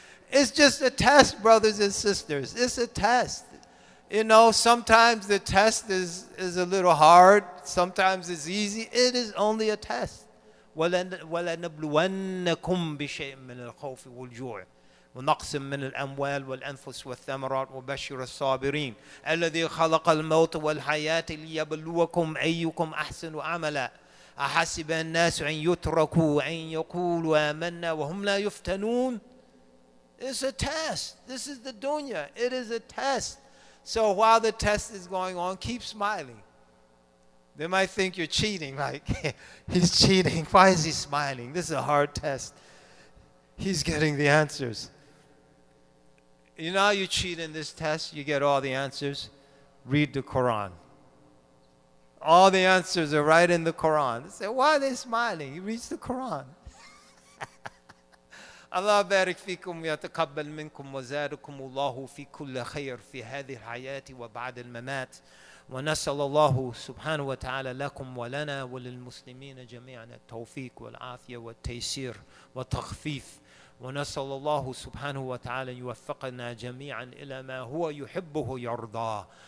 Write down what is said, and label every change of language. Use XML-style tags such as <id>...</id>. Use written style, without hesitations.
<en>It's just a test, brothers and sisters. It's a test. You know, sometimes the test is a little hard. Sometimes it's easy. It is only a test.</en> <ar>وَلَنَبْلُوَنَّكُمْ بِشَيْءٍ مِّنَ الْخَوْفِ وَالْجُوعِ ونقص من الأموال والأنفس والثمرات وبشر الصابرين الذي خلق الموت والحياة ليبلوكم أيكم أحسن عملا أحسب الناس أن يتركوا أن يقولوا آمنا وهم لا يفتنون.</ar> <en>It's a test. This is the dunya. It is a test. So while the test is going on, keep smiling. They might think you're cheating, like he's cheating. Why is he smiling? This is a hard test. He's getting the answers. You know how you cheat in this test? You get all the answers. Read the Quran. All the answers are right in the Quran. They say, why are they smiling? He reads the Quran.</en> <ar>الله بارك فيكم ويتقبل منكم وزادكم الله في كل خير في هذه الحياة وبعد الممات ونسأل الله سبحانه وتعالى لكم ولنا وللمسلمين جميعا التوفيق والعافية والتيسير والتخفيف ونسأل الله سبحانه وتعالى يوفقنا جميعا إلى ما هو يحبه يرضاه.</ar>